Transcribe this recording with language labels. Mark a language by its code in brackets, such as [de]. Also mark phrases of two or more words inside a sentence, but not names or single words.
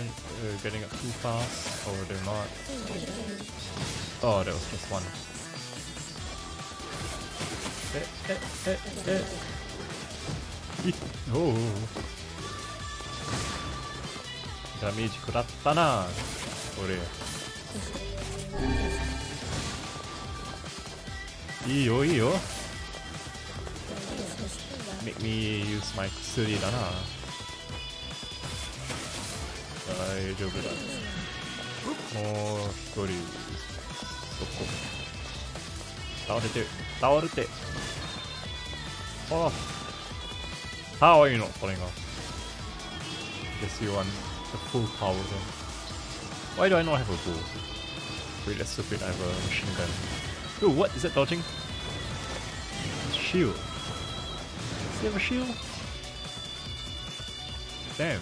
[en] We're getting up too fast, or they're not. Oh, that was just one. Oh. [ja] Damage 食らったな、俺。いいよいいよ。 [en] Make me use my [ja] 薬だな。大丈夫だ。もう一人。どこ？倒れて、倒れて。 [en] ああ。How are you not falling off? Guess you want the full power then. Why do I not have a bow? Wait, that's stupid, I have a machine gun. Oh, what? Is that dodging? Shield. Does he have a shield? Damn.